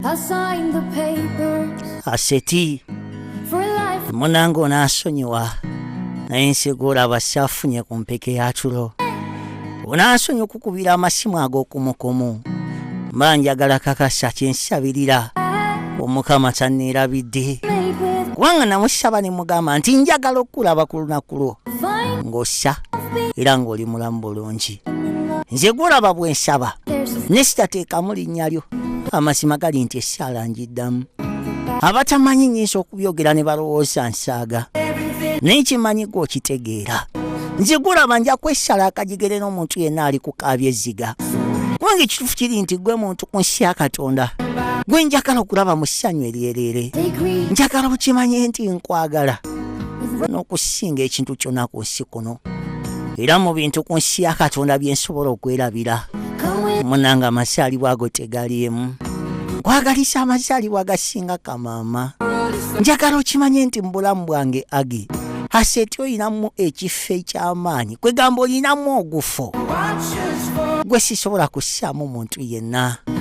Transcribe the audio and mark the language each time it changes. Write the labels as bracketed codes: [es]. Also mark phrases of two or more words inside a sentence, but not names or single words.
[en] I signed the papers Aseti, for life. [lg] munange onaasonyiwa, naye nsiga olaba saafunye ku mpeke ya tulo. Onaasonyiwa okukubira amasimu ag'okumukumu. Mba njagala kakasa kye nsabirira. Omukama tanneerabidde. [en] Made with [lg] Kubanga namusaba ne mugamba nti njagala okukulaba ku lunaku lwo. fine Ng'ossa era ng'oli mulamu bulungi. Nze gw'olaba bwe nsaba, [en] There's a [lg] ne sitateekamu linnya lyo. Amazima gali nti essaala ngiddamu. Abatamanyi nnyinza okubyogera ne balowooza nsaaga. Naye kimanyi gwe okitegeera. Nze gw'olaba nja kwesala akajigere n'omuntu yenna ali ku kaabya ezziga. Kubanga ekituufu kiri nti gwe muntu ku nsi ya Katonda. Gwe njagala okulaba mu ssanyu eryerere. degree. Njagala okimanye nti nkwagala. N'okusinga ekintu kyonna ku nsi kuno. Era mu bintu ku nsi ya Katonda bye nsobola okwerabira. [en] Come with [lg] Munange amazaalibwa ago tegaliimu. Nkwagaliza amazaalibwa agasinga kamaama. Njagala okimanye nti mu bulamu bwange, Agi, Aseti oyinamu ekifo eky'amaanyi. Kwe gamba oyinamu ogufo. Gwe sisobola kussaamu muntu yenna.